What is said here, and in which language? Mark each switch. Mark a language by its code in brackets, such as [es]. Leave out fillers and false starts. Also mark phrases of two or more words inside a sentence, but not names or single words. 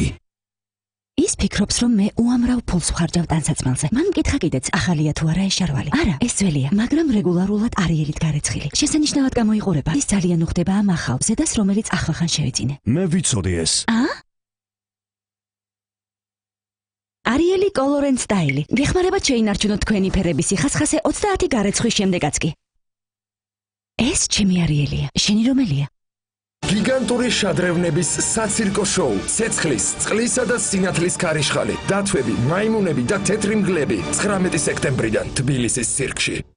[ka] ის ფიქრობს, რომ მე უამრავ ფულს ვხარჯავ ტანსაცმელზე. მან მკითხა კიდეც, ახალია თუ არა ეს შარვალი. არა, ეს ძველია, მაგრამ რეგულარულად არიელით გარეცხილი. შესანიშნავად გამოიყურება. ის ძალიან უხდება ამ ახალ ზედას, რომელიც ახლახან შევიძინე. მე ვიცოდი ეს. არიელი [en] color and style. [ka] გეხმარებათ შეინარჩუნოთ თქვენი ფერების სიხასხასე 30 გარეცხვის შემდეგაც კი. ეს ჩემი არიელია. შენი რომელია? გიგანტური შადრევნების საცირკო შოუ, ცეცხლის, წყლისა და სინათლის ქარიშხალი, დათვები, მაიმუნები და თეთრი მგლები 19 სექტემბრიდან თბილისის ცირკში.